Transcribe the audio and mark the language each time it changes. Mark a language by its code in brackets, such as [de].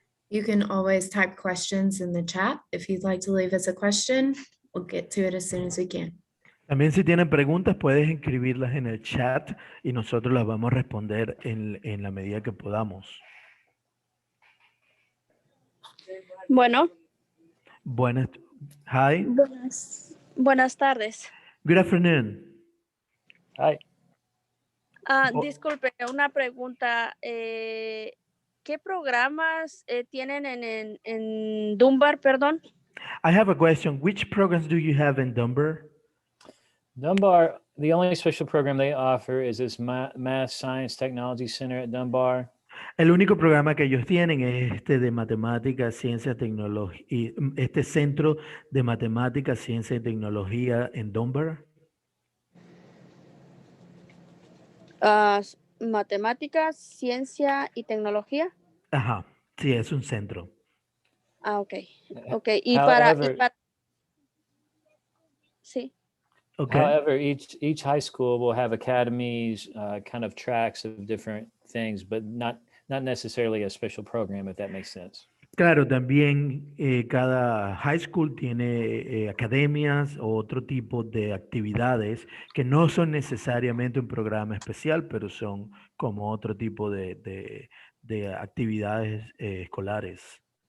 [en] You can always type questions in the chat. If you'd like to leave us a question, we'll get to it as soon as we can. [es] También si tienen preguntas, puedes escribirlas en el chat y nosotros las vamos a responder en la medida que podamos. Bueno. [en] Hi. [es] Buenas tardes. [en] Good afternoon. Hi. [es] Disculpe, una pregunta. ¿Qué programas tienen en Dunbar, perdón? [en] I have a question. Which programs do you have in Dunbar? Dunbar, the only special program they offer is this Math Science Technology Center at Dunbar. [es] El único programa que ellos tienen es este de matemáticas, ciencia, tecnología, este centro de matemáticas, ciencia y tecnología en Dunbar. Matemáticas, ciencia y tecnología. Ajá, sí, es un centro. Ok. Y [en] However, [es] sí. [en] Okay. However, each high school will have academies, kind of tracks of different things, but not necessarily a special program, if that makes sense. [es] Claro, también cada high school tiene academias o otro tipo de actividades que no son necesariamente un programa especial, pero son como otro tipo de actividades escolares.